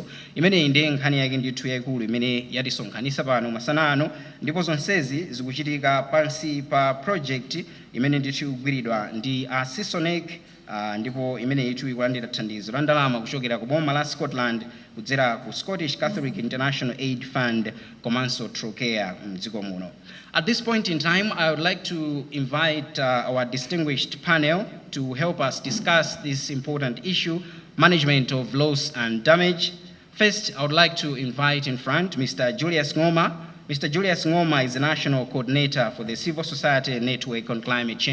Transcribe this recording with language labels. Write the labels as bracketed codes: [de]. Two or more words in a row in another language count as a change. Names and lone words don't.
[ny] Imeneyi ndiye nkhani yake ndithu yayikulu imene yatisonkhanisa pano masana ano, ndipo zonsezi zikuchitika pansi pa project imene ndithu ikugwiridwa ndi Cissonec, ndipo imene itu ikulandira thandizo la ndalama kuchokera ku boma la Scotland kudzera ku Scottish Catholic International Aid Fund komanso Trocare mdziko muno. [en] At this point in time, I would like to invite our distinguished panel to help us discuss this important issue, management of loss and damage. First, I would like to invite in front Mr. Julius Ngoma. Mr. Julius Ngoma is the National Coordinator for the Civil Society Network on Climate Change.